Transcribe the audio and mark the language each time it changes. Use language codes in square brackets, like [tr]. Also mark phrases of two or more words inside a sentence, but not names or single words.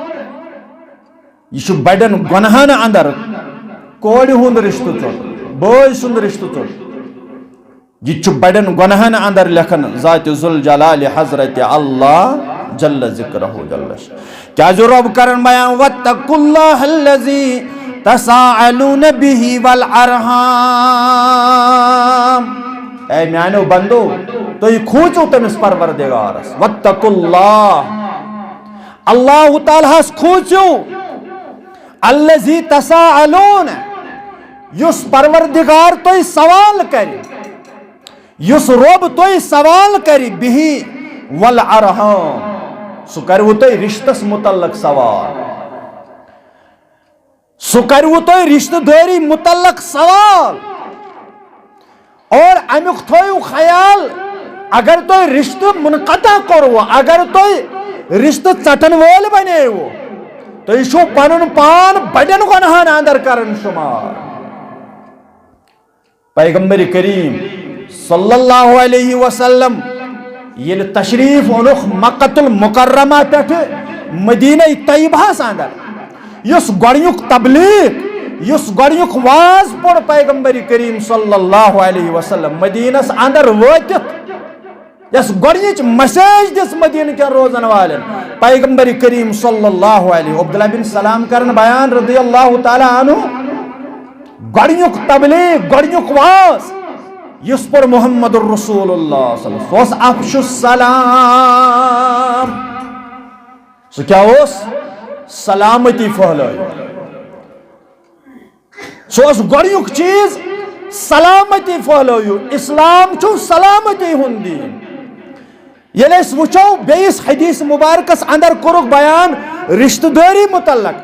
[ks] یہ بڑن گنہن اندر کوڑ ہند رشتہ چھ بوے سند رشتہ چھ یہ بڑن گنہن اندر لکھن ذات ذوالجلال حضرت اللہ [ar] جل ذکرہ [ks] جل کیا جو رب کرن بیان [ar] واتقوا اللہ الذی تساءلون به والارحام [ks] اے میانو بندو تو یہ کھوچو تمس پروردگارس [ar] واتقوا اللہ [ks] اللہ تعالیٰ کھوچو [ar] الذی تساءلون [ks] یس پروردگار تو سوال کری یس رب تو سوال کری بہی والارحام سو کرو تو رشتس متعلق سوال سو کرو تو رشتہ داری متعلق سوال اور امیک تھویو خیال اگر تو رشتہ منقطع کرو اگر تو رشتہ ژٹن وول بنیو تو یہ پنن پان بڑن گناہن اندر کرن شمار پیغمبر کریم [ar] صلی اللہ علیہ وسلم [ks] یل تشریف اونخ مکۃ المکرمہ پہ مدینہ طیبہ اندر یس گۄڈنیُک تبلیغ یس گۄڈنیُک واز پوٚر پیغمبر کریم [ar] صلی اللہ علیہ وسلم [ks] مدینس اندر وٲتِتھ یس گۄڈنِچ مسیج دِژ مدینہ کٮ۪ن روزن والٮ۪ن پیغمبر کریم [ar] صلی اللہ علیہ [ks] عبداللہ بن سلام کرن بیان [ar] رضی اللہ تعالیٰ عنہ [ks] گۄڈنیُک تبلیغ گۄڈنیُک واز یس پر محمد الرسول اللہ [ar] صلی اللہ علیہ وسلم افشو السلام [ks] سو کیا سلامتی پھہلائیو سو گۄڈنیُک چیز سلامتی پھہلائیو اسلام چھو سلامتی ہُنٛد دین ییٚلہِ أسۍ وٕچھو بیٚیِس حدیث مبارکس اندر کوٚرُکھ بیان رشتہ داری متعلق